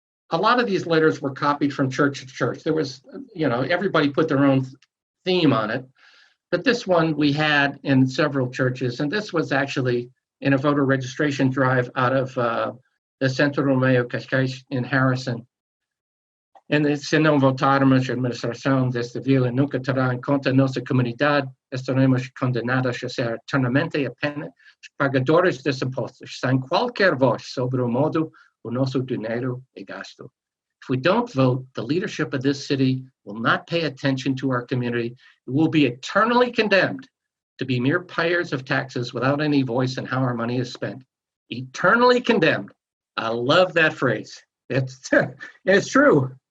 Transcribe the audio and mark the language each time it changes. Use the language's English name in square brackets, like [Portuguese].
[English] A lot of these letters were copied from church to church. There was, everybody put their own theme on it. But this one we had in several churches, and this was actually in a voter registration drive out of the Centro Romeo Cascais in Harrison. [Portuguese] And se não votarmos, a administração desta vila nunca terá em conta nossa comunidade, estaremos condenados a ser eternamente apenas pagadores de impostos, sem qualquer voz sobre o modo o nosso dinheiro é gasto. [English] If we don't vote, the leadership of this city will not pay attention to our community. It will be eternally condemned to be mere payers of taxes without any voice in how our money is spent. Eternally condemned. I love that phrase. It's true.